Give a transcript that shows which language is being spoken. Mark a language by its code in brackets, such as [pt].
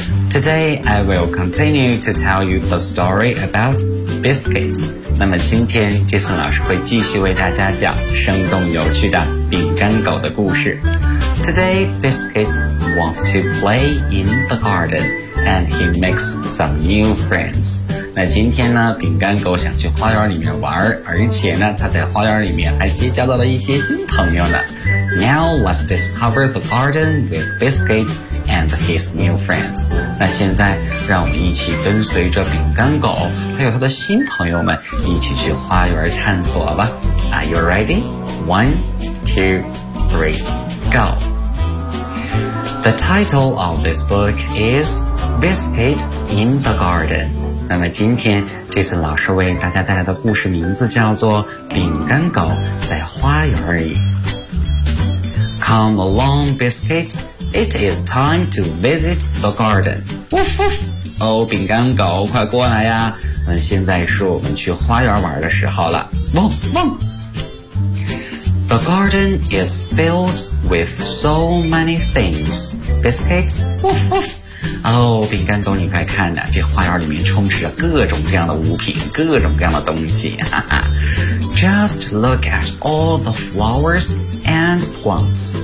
[en] Today, I will continue to tell you the story about Biscuit. [zh] 那么今天 Jason 老师会继续为大家讲生动有趣的饼干狗的故事。 [en] Today, Biscuit wants to play in the garden. And he makes some new friends. [zh] 那今天呢，饼干狗想去花园里面玩，而且呢，他在花园里面还结交到了一些新朋友呢。 [en] Now let's discover the garden with Biscuit and his new friends. [zh] 那现在，让我们一起跟随着饼干狗还有他的新朋友们一起去花园探索吧。 [en] Are you ready? One, two, three, go. The title of this book is. Biscuit in the Garden. [zh] 那么今天 Jason 老师为大家带来的故事名字叫做饼干狗在花园里。 [en] Come along, Biscuit. It is time to visit the garden. Woof woof. [zh] Oh, 饼干狗快过来呀。那现在是我们去花园玩的时候了。汪汪。 [en] The garden is filled with so many things. Biscuit, woof woof. [zh] 哦，饼干狗，你快看呐，这花园里面充斥着各种各样的物品，各种各样的东西。 [en] 哈哈 Just look at all the flowers and plants.